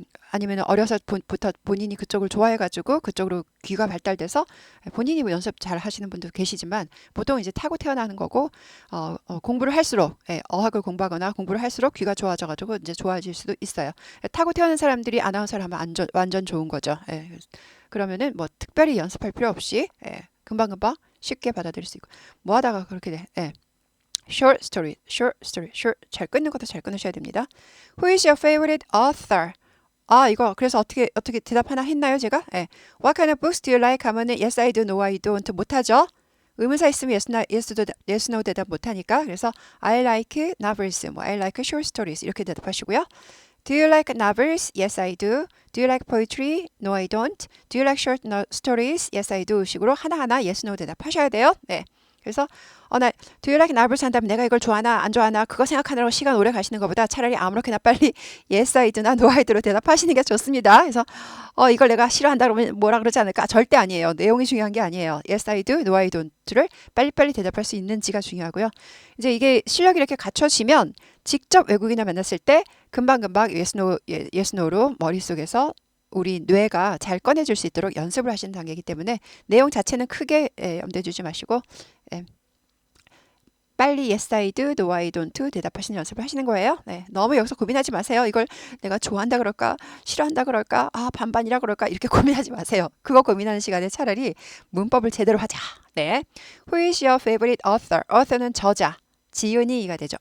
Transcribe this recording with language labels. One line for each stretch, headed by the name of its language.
Korean: 아니면 어려서부터 본인이 그쪽을 좋아해가지고 그쪽으로 귀가 발달돼서 본인이 뭐 연습 잘 하시는 분도 계시지만 보통 이제 타고 태어나는 거고 공부를 할수록 어학을 공부하거나 공부를 할수록 귀가 좋아져가지고 이제 좋아질 수도 있어요. 타고 태어난 사람들이 아나운서를 하면 완전 좋은 거죠. 그러면은 뭐 특별히 연습할 필요 없이 금방금방 쉽게 받아들일 수 있고 뭐 하다가 그렇게 돼.
English: short story.
Korean: 잘 끊는 것도 잘 끊으셔야 됩니다.
English: Who is your favorite author?
Korean: 이거 그래서 어떻게 대답 하나 했나요, 제가?
English: What kind of books do you like?
Korean: 하면은
English: yes I do, no I don't
Korean: 못하죠. 의문사 있으면 yes no 대답 못하니까.
English: 그래서 I like novels, I like short stories
Korean: 이렇게 대답하시고요.
English: Do you like novels? Yes, I do. Do you like poetry? No, I don't. Do you like short stories? Yes, I do.
Korean: 식으로 하나하나 yes, no 대답하셔야 돼요. 그래서 Do you like novels 한다면 내가 이걸 좋아하나 안 좋아하나 그거 생각하느라고 시간 오래 가시는 것보다 차라리 아무렇게나 빨리
English: yes, I do
Korean: 나 no, I do로 대답하시는 게 좋습니다. 그래서 이걸 내가 싫어한다 그러면 뭐라 그러지 않을까? 절대 아니에요. 내용이 중요한 게 아니에요.
English: Yes, I do, no, I don't
Korean: 를 빨리빨리 대답할 수 있는지가 중요하고요. 이제 이게 실력이 이렇게 갖춰지면 직접 외국인을 만났을 때 금방금방 yes, no로 머릿속에서 우리 뇌가 잘 꺼내줄 수 있도록 연습을 하시는 단계이기 때문에 내용 자체는 크게 염두에 두지 마시고 빨리
English: yes I do, no I don't
Korean: 대답하시는 연습을 하시는 거예요. 너무 여기서 고민하지 마세요. 이걸 내가 좋아한다 그럴까, 싫어한다 그럴까, 반반이라 그럴까 이렇게 고민하지 마세요. 그거 고민하는 시간에 차라리 문법을 제대로 하자.
English: Who is your favorite author?
Korean: author는 저자, 지은이 이가 되죠.